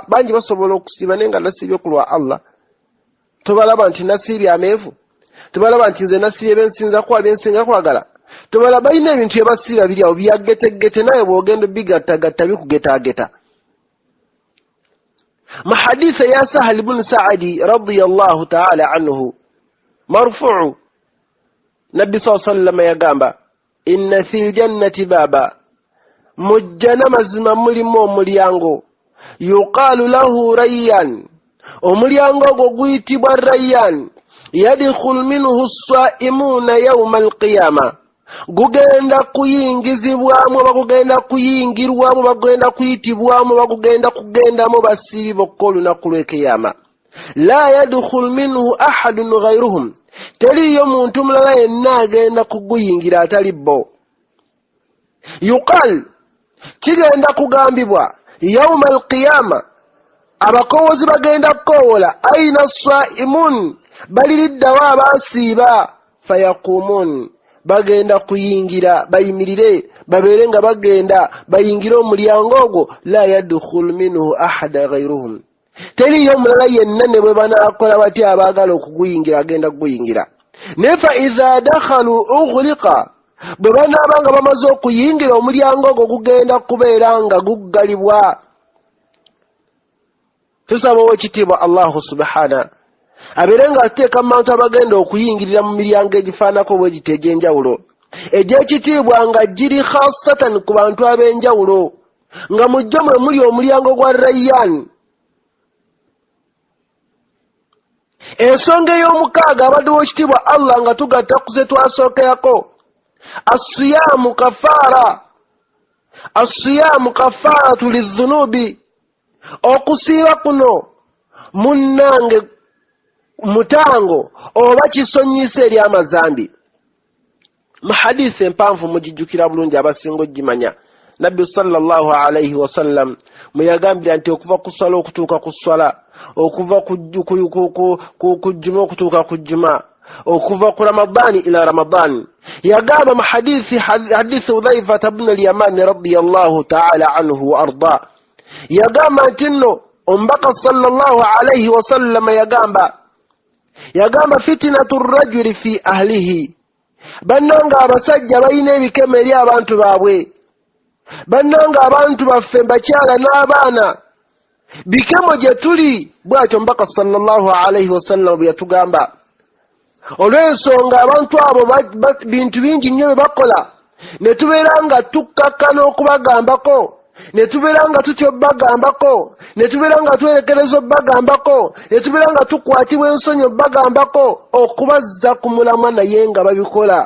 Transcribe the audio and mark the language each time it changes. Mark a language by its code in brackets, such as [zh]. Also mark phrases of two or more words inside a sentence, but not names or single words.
[lg] Bangi basobola okusiiba naye nga nasiibye ku lwa Allah. Tobalaba nti nasiibye ameevu, tobalaba nti nze nasiibye bensinga kwagala, tobalaba balina ebintu bye basiiba biri awo byagetegete, naye bw'ogenda bigattagatta bikugetageta. Mu hadithi ya Sahal ibn Sa'adi [ar] رضي الله تعالى عنه مرفوعا, [lg] Nabbi sallallahu [ar] عليه وسلم yagamba إن في الجنة بابا, [lg] mu jjana mazima mulimu omulyango, [ar] يقال له الريان, [lg] omulyango ogwo guyitibwa rayyan, [ar] يدخل منه الصائمون يوم القيامة, [lg] gugenda kuyingizibwamu, bagugenda kuyingirwamu, bagenda kuyitibwamu, bagugenda kugendamu basiibi bokka olunaku lw'ekiyama. [ar] لا يدخل منه أحد غيرهم, [lg] teriyo muntu mulala yenna agenda kuguyingira atali bo. Yuqal, kigenda kugambibwa [ar] يوم القيامة, [lg] abakoowozi bagenda kukoowola [ar] أين الصائمون, [lg] baliriddawo abasiiba, fayaqumun, bagenda kuyingira bayimirire babeere nga bagenda bayingire omulyango ogwo, [ar] لا يدخل منه أحد غيرهم, [lg] teriyo omulala yenna ne bwe banaakola batya abaagala okuguyingira agenda kuguyingira. Ne [ar] فإذا دخلوا أغلق, [lg] bwe banaaba nga bamaze okuyingira omulyango ogwo gugenda kubeera nga guggalibwa. Tusaba ow'ekitiibwa Allahu subhana abeere nga ateeka mu bantu abagenda okuyingirira mu miryango egifaanako bwe giti egy'enjawulo, egy'ekitiibwa nga giri khasatan ku bantu ab'enjawulo, nga mujja mwe muli omulyango gwa Rayyan. Ensonga ey'omukaaga abadde w'ekitiibwa Allah nga tugatta ku ze twasookerako, [ar] الصيام كفارة الصيام كفارة للذنوب, [lg] okusiiba kuno munnange mutango oba kisonyiisa eri amazambi. Mu hadithi empanvu mugijjukira bulungi abasinga ogimanya, Nabbi [ar] صلى الله عليه وسلم [lg] mwe yagambira nti okuva ku swala okutuuka ku swala, okuva ku jjuma okutuuka ku jjuma, okuva ku Ramadani [ar] إلى رمضان, [lg] yagamba mu hadithi Hudhaifa ibn al-Yaman [ar] رضي الله تعالى عنه وأرضى, [lg] yagamba nti nno omubaka [ar] صلى الله عليه وسلم [lg] yagamba yagamba [ar] فتنة الرجل في أهله, [lg] bannanga abasajja balina ebikemo eri abantu baabwe, bannanga abantu baffe bakyala n'abaana bikemo gye tuli. Bw'atyo Omubaka [ar] صلى الله عليه وسلم [lg] bwe yatugamba. Olw'ensonga abantu abo bintu bingi nnyo bye bakola, ne tubeera nga tukkakkana okubagambako, ne tubeera nga tutya obbagambako, ne tubeera nga twerekereza obbagambako, ne tubeera nga tukwatibwa ensonyi obbagambako, okubazza ku mulamwa naye nga babikola.